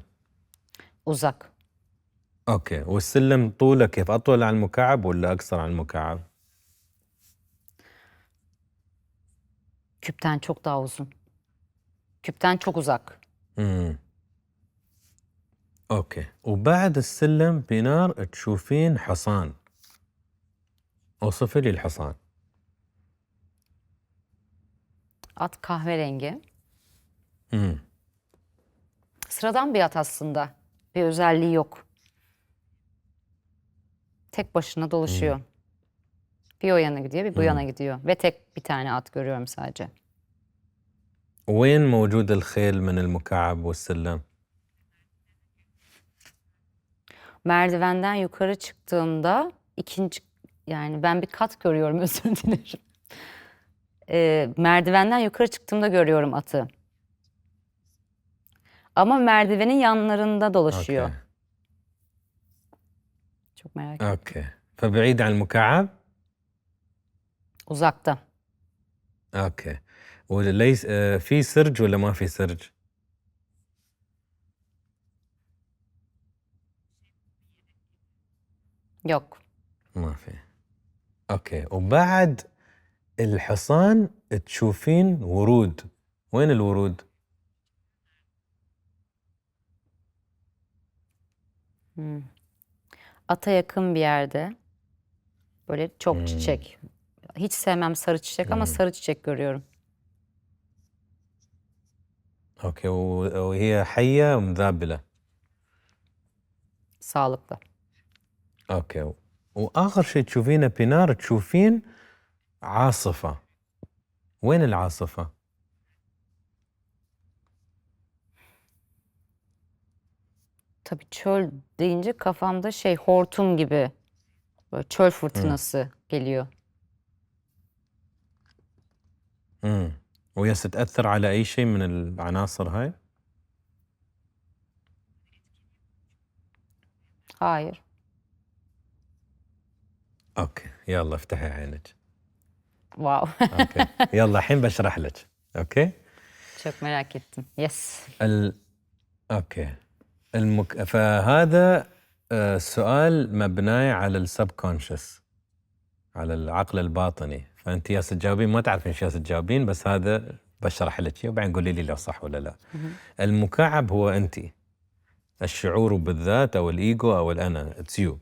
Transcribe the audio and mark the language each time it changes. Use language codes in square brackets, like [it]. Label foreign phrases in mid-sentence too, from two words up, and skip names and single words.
[tr] Uzak. [ar] اوكي والسلم طوله كيف اطول عن المكعب ولا اقصر عن المكعب [tr] Küpten çok daha uzun. Küpten çok uzak. اوكي وبعد السلم بنار تشوفين حصان اوصفي لي الحصان At kahverengi. Sıradan bir at aslında. Bir özelliği yok. Tek başına dolaşıyor. Bir o yana gidiyor, bir bu yana gidiyor. Ve tek bir tane at görüyorum sadece. [ar] وين موجود الخيل من المكعب والسلم [tr] Merdivenden yukarı çıktığımda yani ben bir kat görüyorum, özür dilerim. Merdivenden yukarı çıktığımda görüyorum atı. Ama merdivenin yanlarında dolaşıyor. [ar] اوكي [tr] Çok merak ettim. [ar] اوكي فبعيد عن المكعب [tr] Uzakta. [ar] اوكي وليس في سرج ولا ما في سرج [tr] Yok. [ar] ما في. اوكي، وبعد الحصان تشوفين ورود، وين الورود؟ [tr] Ata yakın bir yerde. Böyle çok çiçek. Hiç sevmem sarı çiçek ama sarı çiçek görüyorum. [ar] اوكي، وهي حية ومذابلة. [tr] Sağlıklı. [ar] اوكي، واخر شيء تشوفينه بينار، تشوفين عاصفة، وين العاصفة؟ [tr] Tabii çöl deyince kafamda hortum gibi böyle çöl fırtınası geliyor. [ar] وهي ستأثر على أي شيء من العناصر هاي؟ [tr] Hayır. [ar] اوكي، يلا افتحي عينك. Wow. اوكي يلا الحين بشرح لك. اوكي. [tr] Çok merak ettim. Yes. [ar] اوكي. فهذا سؤال مبني على السبكونشس، على العقل الباطني، فانت يا تجاوبين ما تعرفين شو تجاوبين، بس هذا بشرح لك اياه وبعدين قولي لي لو صح ولا لا. المكعب هو انت، الشعور بالذات او الايجو او الانا، [en] it's you.